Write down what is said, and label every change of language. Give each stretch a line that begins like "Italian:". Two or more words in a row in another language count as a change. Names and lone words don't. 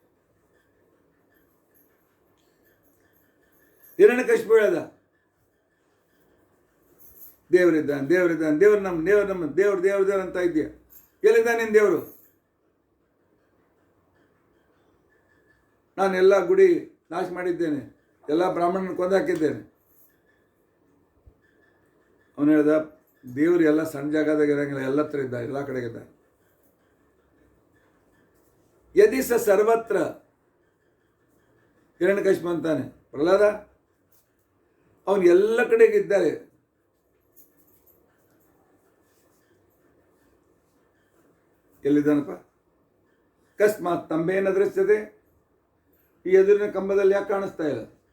Kannada: ಹಿರಣ್ಯಕಶಿಪು ಹೇಳ್ದ, ದೇವರಿದ್ದಾನೆ ದೇವರಿದ್ದಾನೆ, ದೇವರು ಅಂತ ಇದೆಯಾ, ಎಲ್ಲಿದ್ದಾನೆ ನಿನ್ನ ದೇವರು? ನಾನು ಎಲ್ಲ ಗುಡಿ ನಾಶ ಮಾಡಿದ್ದೇನೆ, ಎಲ್ಲ ಬ್ರಾಹ್ಮಣನ ಕೊಂದು ಹಾಕಿದ್ದೇನೆ. ಅವನು ಹೇಳ್ದ, ದೇವರು ಎಲ್ಲ ಸಣ್ಣ ಜಾಗದಾಗ ಇರಂಗಿಲ್ಲ, ಎಲ್ಲ ಹತ್ರ ಇದ್ದ, ಎಲ್ಲ ಕಡೆಗಿದ್ದ.
Sanskrit: ಯದಿ ಸ ಸರ್ವತ್ರ.
Kannada: ಹಿರಣ್ಯಕಶಿಪು ಅಂತಾನೆ, ಪ್ರಹ್ಲಾದ ಅವನು ಎಲ್ಲ ಕಡೆಗಿದ್ದಾರೆ. ಎಲ್ಲಿದ್ದಾನಪ್ಪ?
Sanskrit: ಅಕಸ್ಮಾತ್ ತಂಬೇನ ದೃಶ್ಯತೆ,
Kannada: ಈ ಎದುರಿನ ಕಂಬದಲ್ಲಿ ಯಾಕೆ ಕಾಣಿಸ್ತಾ ಇಲ್ಲ?